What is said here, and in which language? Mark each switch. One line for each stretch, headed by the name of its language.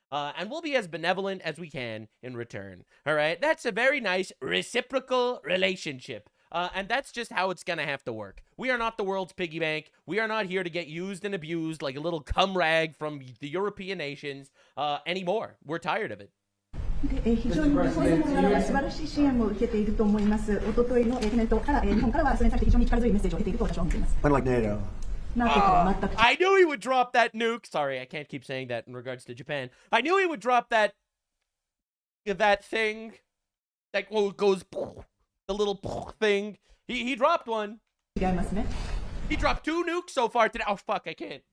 English: And we'll be as benevolent as we can in return. All right? That's a very nice reciprocal relationship. And that's just how it's going to have to work. We are not the world's piggy bank. We are not here to get used and abused like a little cum rag from the European nations anymore. We're tired of it.
Japanese: 非常に日本政府から素晴らしい支援を受けていると思います。おとといのコメントから日本からはそれに対して非常に力強いメッセージを得ていると私は思っています。
English: Unlike NATO. I knew he would drop that nuke. Sorry, I can't keep saying that in regards to Japan. I knew he would drop that thing that goes the little thing. He dropped one. He dropped 2 nukes so far today. Oh fuck, I can't.